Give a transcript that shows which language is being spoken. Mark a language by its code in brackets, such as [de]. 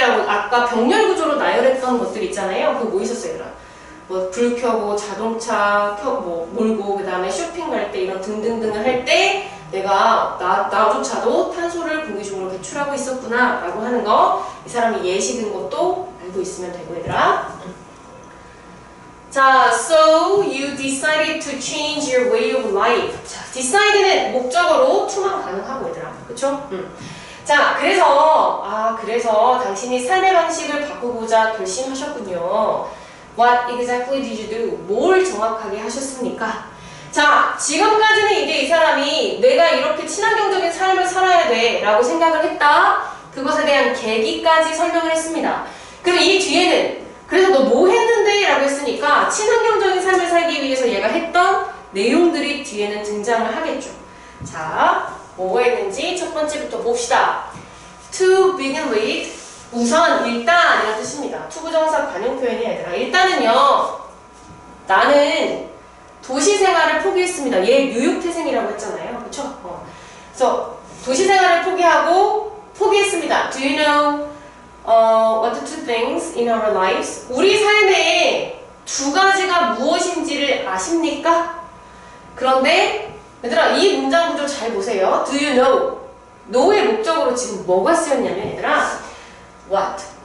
[ko] 라고 아까 병렬 구조로 나열했던 것들 있잖아요. 그거 뭐 있었어요, 얘들아? 뭐 불 켜고 자동차 몰고 그 다음에 쇼핑 갈 때 이런 등등등을 할 때 내가 나조차도 탄소를 공기중으로 배출하고 있었구나 라고 하는 거, 이 사람이 예시 든 것도 알고 있으면 되고, 얘들아. [en] 자, so you decided to change your way of life. [ko] 자, decide는 목적어로 to만 가능하고, 얘들아. 그쵸? 자, 그래서 당신이 삶의 방식을 바꾸고자 결심하셨군요. [en] What exactly did you do? [ko] 뭘 정확하게 하셨습니까? 자, 지금까지는 이제 이 사람이 내가 이렇게 친환경적인 삶을 살아야 돼 라고 생각을 했다. 그것에 대한 계기까지 설명을 했습니다. 그럼 이 뒤에는 그래서 너 뭐 했는데? 라고 했으니까 친환경적인 삶을 살기 위해서 얘가 했던 내용들이 뒤에는 등장을 하겠죠. 자, 뭐가 있는지 첫 번째부터 봅시다. To begin with, 우선 일단 이런 뜻입니다. 투부정사 관용 표현이야, 얘들아. 일단은요, 나는 도시 생활을 포기했습니다. 얘 뉴욕 태생이라고 했잖아요. 그쵸? 그래서 도시 생활을 포기했습니다. [en] Do you know what the two things in our lives? [ko] 우리 삶에 두 가지가 무엇인지를 아십니까? 그런데 얘들아, 이 문장 구조 잘 보세요. [en] Do you know? [ko] know의 목적으로 지금 뭐가 쓰였냐면, 얘들아, what?